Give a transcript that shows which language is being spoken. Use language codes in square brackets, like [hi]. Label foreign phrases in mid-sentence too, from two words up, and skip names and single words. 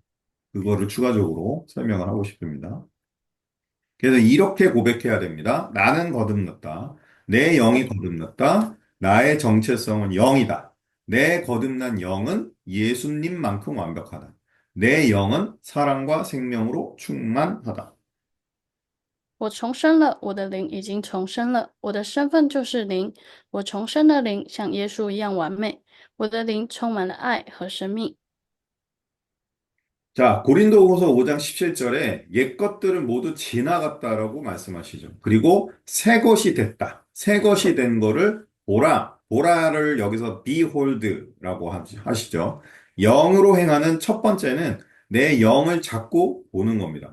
[ko] 그거를 추가적으로 설명을 하고 싶습니다. 그래서 이렇게 고백해야 됩니다. 나는 거듭났다. 내 영이 거듭났다. 나의 정체성은 영이다. 내 거듭난 영은 예수님만큼 완벽하다. 내 영은 사랑과 생명으로 충만하다. [zh] 我重生了，我的灵已经重生了，我的身份就是灵。我重生的灵像耶稣一样完美，我的灵充满了爱和生命。 [ko] 자, 고린도후서 5장 17절에 옛 것들은 모두 지나갔다라고 말씀하시죠. 그리고 새 것이 됐다. 새 것이 된 거를 보라. 보라를 여기서 behold라고 하시죠. 영으로 행하는 첫 번째는 내 영을 자꾸 보는 겁니다.